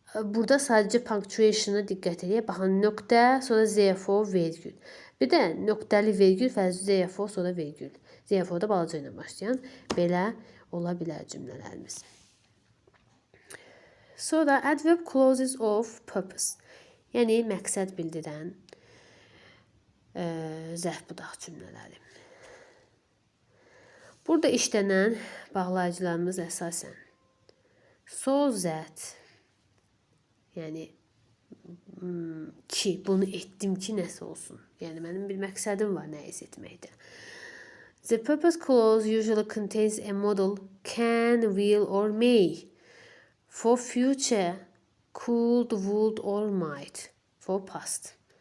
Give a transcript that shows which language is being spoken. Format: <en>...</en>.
<az>Burada sadəcə punctuationa diqqət edək. Baxın, nöqtə, sonra therefore, vergül. Bir də nöqtəli vergül, therefore, sonra vergül. Therefore da balaca ilə başlayan belə ola bilər cümlələrimiz.</az> <en>Sonra adverb clauses of purpose.</en> <az>Yəni, məqsəd bildirən zərf budaq cümlələri. Burada işlənən bağlayıcılarımız əsasən so that, yəni ki, bunu etdim ki, nəsə olsun. Yəni, mənim bir məqsədim var nəyiz etməkdə.</az> <en>The purpose clause usually contains a modal can, will or may for future, could, would or might for past.</en>